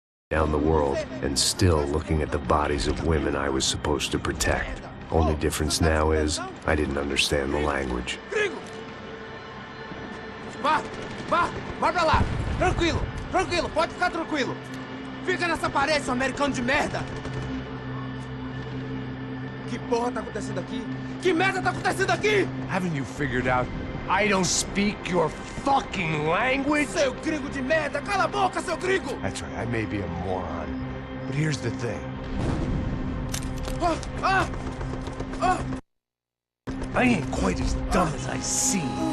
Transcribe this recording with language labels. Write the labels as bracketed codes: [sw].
[en] down the world and still looking at the bodies of women I was supposed to protect. Only difference now is I didn't understand the language. [pt] Vai pra lá! Tranquilo, tranquilo, pode ficar tranquilo! Fica nessa parede, seu americano de merda! Que porra tá acontecendo aqui? Que merda tá acontecendo aqui? [en] Haven't you figured out I don't speak your fucking language? [pt] Seu gringo de merda! Cala a boca, seu gringo! [en] That's right, I may be a moron, but here's the thing. I ain't quite as dumb as I seem.